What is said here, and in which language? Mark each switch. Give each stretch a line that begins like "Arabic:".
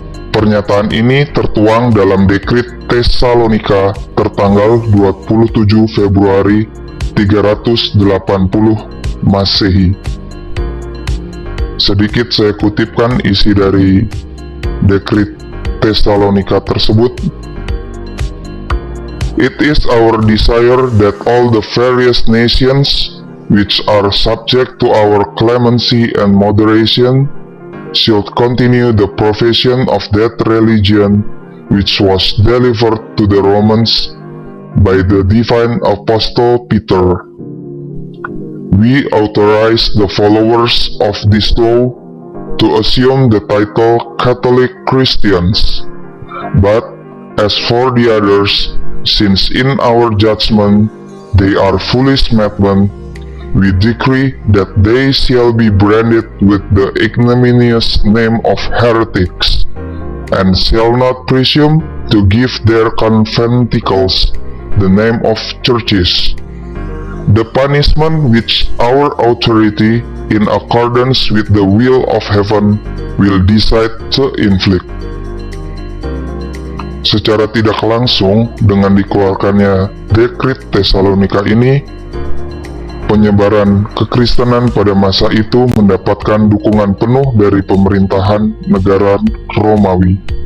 Indonesian: Pernyataan ini tertuang dalam Dekrit Tesalonika tertanggal 27 Februari 380 Masehi. Sedikit saya kutipkan isi dari Dekrit Tesalonika tersebut.
English: It is our desire that all the various nations which are subject to our clemency and moderation, should continue the profession of that religion which was delivered to the Romans by the divine Apostle Peter. We authorize the followers of this law to assume the title Catholic Christians, but as for the others, since in our judgment they are foolish madmen, we decree that they shall be branded with the ignominious name of heretics, and shall not presume to give their conventicles the name of churches. The punishment which our authority, in accordance with the will of heaven, will decide to inflict.
Indonesian: Secara tidak langsung, dengan dikeluarkannya dekret Tesalonika ini, penyebaran kekristenan pada masa itu mendapatkan dukungan penuh dari pemerintahan negara Romawi.